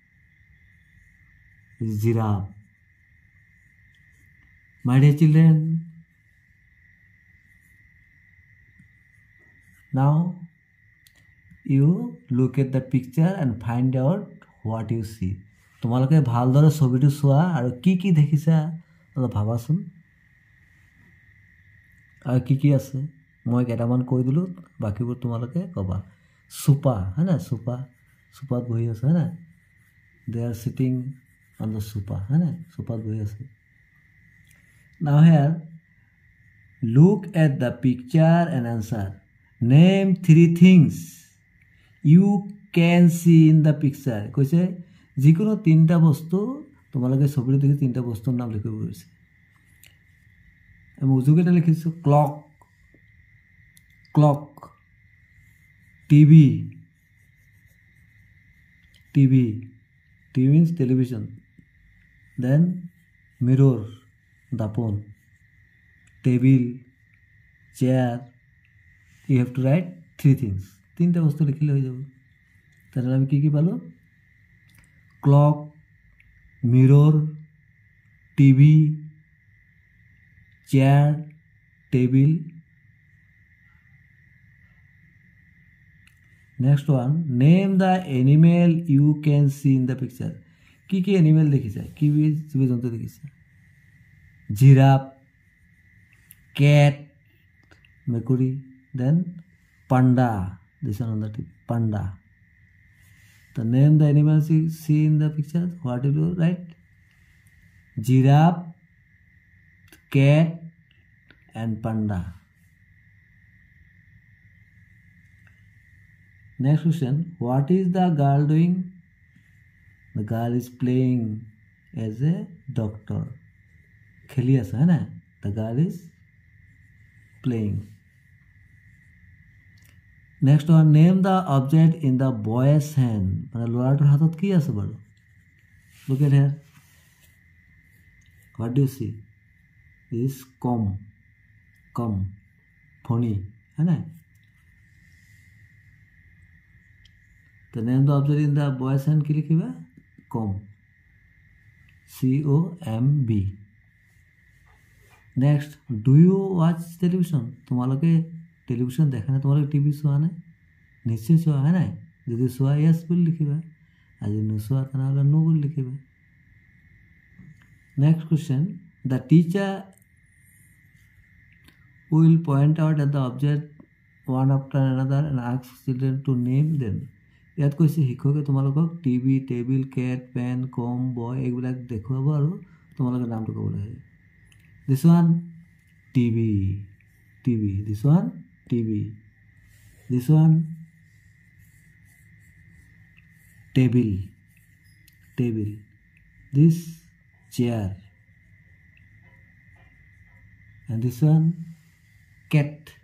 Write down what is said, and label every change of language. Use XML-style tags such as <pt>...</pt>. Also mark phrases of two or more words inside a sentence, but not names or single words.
<en>Is giraffe. My dear children, now you look at the picture and find out what you see.</en> <as>তোমালোকে ভালদৰে ছবিটো চোৱা আৰু কি দেখিছা অলপ ভাবাচোন আৰু কি আছে মই কেটামান কৈ দিলো বাকিবোৰ তোমালোকে কবা. সোপা হয় না, সোপাত বহি আছে হয় না,</as> <en>they are sitting on the sofa</en> <as>হয় না, সোপাত বহি আছে.</as> <en>Now here look at the picture and answer. Name 3 things you can see in the picture.</en> <as>কৈছে যিকোনো 3টা বস্তু তোমালোকে ছবিটো দেখি 3টা বস্তুৰ নাম লিখিব গৈছে. আমি উজুকেটা লিখিছো</as> <en>clock, TV means television, then mirror dapon, table, chair. You have to write 3 things.</en> <as>3টা বস্তু লিখিলে হৈ যাব. তাহলে আমি কি পালো?</as> <en>clock, mirror, TV, chair, table. Next one, name the animal you can see in the picture.</en> <as>কি animal দেখিছা? কি জীৱ-জন্তু দেখিছা?</as> <en>Giraffe, cat, মেকুৰী, then panda. This one on the tip, panda. The name the animals you see in the picture. What will you write? Giraffe, cat, and panda. Next question, what is the girl doing? The girl is playing as a doctor.</en> <as>খেলি আছে হয় না?</as> <en>The girl is playing. Next one, name the object in the boy's hand.</en> <as>মানে ল'ৰাটোৰ হাতত কি আছে বাৰু?</as> <en>Look at here. What do you see? This is comb. Comb. Phony.</en> <as>হয় না?</as> <en>The name the object in the boy's hand</en> <as>কি লিখিবা?</as> <en>Comb. COMB. Next, do you watch television?</en> <as>তোমালোকে টেলিভিশ্যন দেখা নাই? তোমালোকে টিভি চোৱা নাই? নিশ্চয় চোৱা, হয় নাই? যদি চোৱা য়েছ বুলি লিখিবা, আজি নোচোৱা তেনেহ'লে নো বুলি লিখিবা।</as> <en>Next question, the teacher will point out at the object one after another and ask children to name them.</en> <as>ইয়াত কৈছে শিক্ষকে তোমালোকক টিভি, টেবিল, কেট, পেন, কম, বয় এইবিলাক দেখুৱাব আৰু তোমালোকে নামটো ক'ব লাগে।</as> <en>This one TV. This one TV. This one table. This chair. And this one cat.</en>